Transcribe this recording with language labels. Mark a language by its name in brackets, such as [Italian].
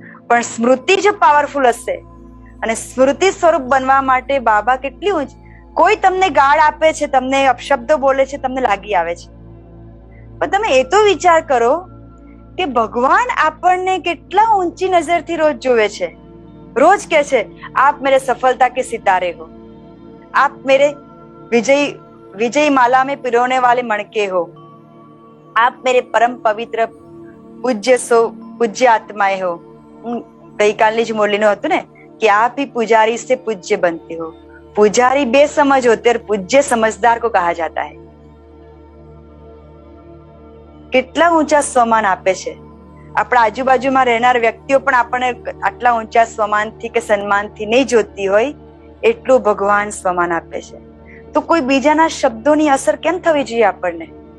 [Gujarati] પણ સ્મૃતિ જો પાવરફુલ હશે, અને સ્મૃતિ સ્વરૂપ બનવા માટે બાબા કેટલી ઊંચ. કોઈ તમને ગાળ આપે છે, તમને અપશબ્દો બોલે છે, તમને લાગી આવે છે, પણ તમે એ તો વિચાર કરો કે ભગવાન આપણને કેટલા ઊંચી નજરથી રોજ જોવે છે. રોજ કહે છે [Hindi] આપ મેરે સફળતા કે સિતારે હો, आप मेरे विजय माला में पिरोने वाले मणके हो, आप मेरे परम पवित्र पूज्य आत्माएं हो. [Gujarati] ગઈકાલની જ મુરલીનું હતું ને કે [Hindi] આપ ही पुजारी से पूज्य बनते हो. पुजारी बेसमझ होते और पूज्य समझदार को कहा जाता है. [Gujarati] કેટલા ઊંચા સ્વમાન આપે છે. આપણા આજુબાજુમાં રહેનાર વ્યક્તિઓ પણ આપણને આટલા ઊંચા સ્વમાનથી કે સન્માનથી નહીં જોતી હોય એટલું ભગવાન સ્વમાન આપે છે. તો કોઈ બીજાના શબ્દોની અસર કેમ થવી જોઈએ આપણને?